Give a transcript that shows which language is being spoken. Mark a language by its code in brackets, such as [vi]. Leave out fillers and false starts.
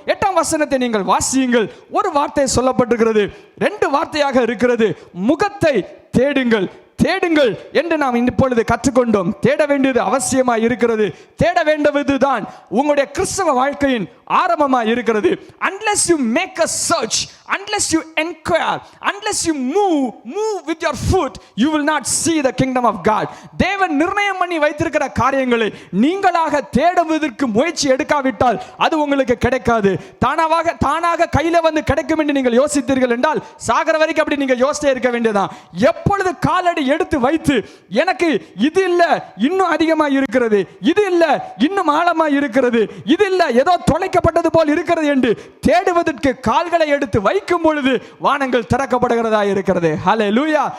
[ta] 8ஆம் வசனத்தை நீங்கள் வாசியுங்கள். ஒரு வார்த்தை சொல்லப்பட்டிருக்கிறது, 2 வார்த்தையாக இருக்கிறது. முகத்தை தேடுங்கள். தேடுங்கள் என்று நாம் இப்பொழுது கற்றுக்கொண்டோம். தேட வேண்டியது அவசியமாக இருக்கிறது. தேட வேண்டுவதுதான் உங்களுடைய கிறிஸ்தவ வாழ்க்கையின் ஆரம்பமாக இருக்கிறது. [en] unless you make a search, unless you inquire, unless you move with your foot, you will not see the kingdom of God. [ta] தேவன் நிர்ணயம் பண்ணி வைத்திருக்கிற காரியங்களை நீங்களாக தேடுவதற்கு முயற்சி எடுக்காவிட்டால் அது உங்களுக்கு கிடைக்காது. தானாக கையில வந்து கிடைக்கும் என்று நீங்கள் யோசித்தீர்கள் என்றால் சாகர வரைக்கும் அப்படி நீங்க யோசித்தே இருக்க வேண்டியதான். எப்பொழுது காலடி எடுத்து வைத்து எனக்கு இது இல்ல இன்னும் அதிகமாக இருக்கிறது, இது இல்ல இன்னும் ஆழமாக இருக்கிறது, இது இல்ல ஏதோ தொலைக்கப்பட்டது போல் இருக்கிறது என்று தேடுவதற்கு கால்களை எடுத்து வைக்கும் பொழுது வானங்கள் திறக்கப்படுகிறதா இருக்கிறது. ஹல்லேலூயா.